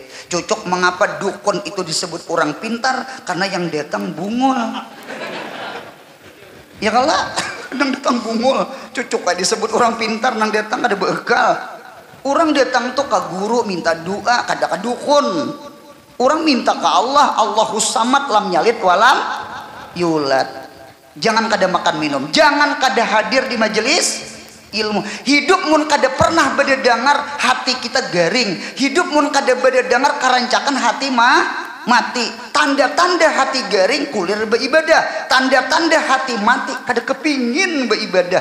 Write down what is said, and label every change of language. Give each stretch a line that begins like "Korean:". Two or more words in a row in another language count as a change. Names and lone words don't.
Banjar: Cocok mengapa dukun itu disebut orang pintar? Karena yang datang bungul. Ya kalah, nang datang bungul, cucuk kayak disebut orang pintar, nang datang ada bekal. Orang datang tuh ke guru minta doa, kada ke dukun. Orang minta ke Allah,
Arabic: Allahus samad lam yalid walam yulad.
Banjar: Jangan kada makan minum, jangan kada hadir di majelis ilmu. Hidup mun kada pernah berdengar hati kita garing. Hidup mun kada berdengar karancakan hati mah mati. Tanda-tanda hati garing kulir beribadah, tanda-tanda hati mati kada kepingin beribadah.